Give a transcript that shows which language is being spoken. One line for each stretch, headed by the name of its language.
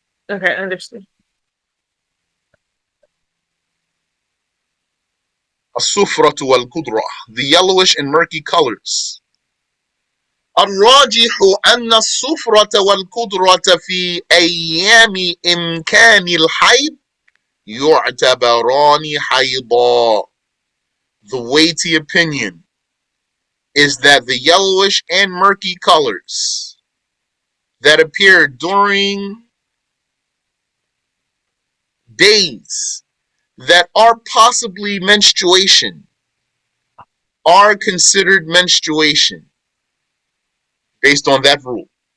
English: Okay, understood.
Arabic: الصفرة والقدرة,
English: the yellowish and murky colors.
Arabic: الراجح أن الصفرة والقدرة في أيام إمكان الحيض يعتبران حيضا.
English: The weighty opinion is that the yellowish and murky colors that appear during days that are possibly menstruation are considered menstruation based on that rule.